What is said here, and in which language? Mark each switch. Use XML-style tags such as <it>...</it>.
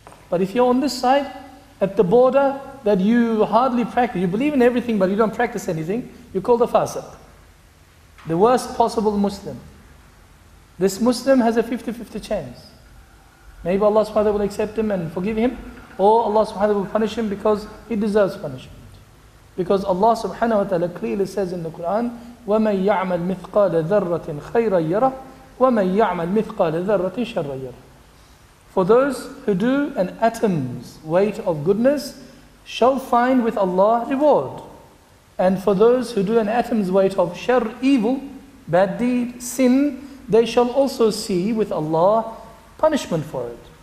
<en>But if you're on this side, at the border, that you hardly practice, you believe in everything but you don't practice anything, you're called a fasiq. The worst possible Muslim. This Muslim has a 50-50 chance. Maybe Allah subhanahu wa ta'ala will accept him and forgive him, or Allah subhanahu wa ta'ala will punish him because he deserves punishment. Because Allah subhanahu wa ta'ala clearly says in the Quran,</en> <ar>وَمَنْ يَعْمَلْ مِثْقَالَ ذَرَّةٍ خَيْرًا يَرَهُ وَمَنْ يَعْمَلْ مِثْقَالَ ذَرَّةٍ شَرًّا يَرَهُ.</ar> <en>For those who do an atom's weight of goodness shall find with Allah reward. And for those who do an atom's weight of shar, evil, bad deed, sin, they shall also see with Allah punishment for it.</en>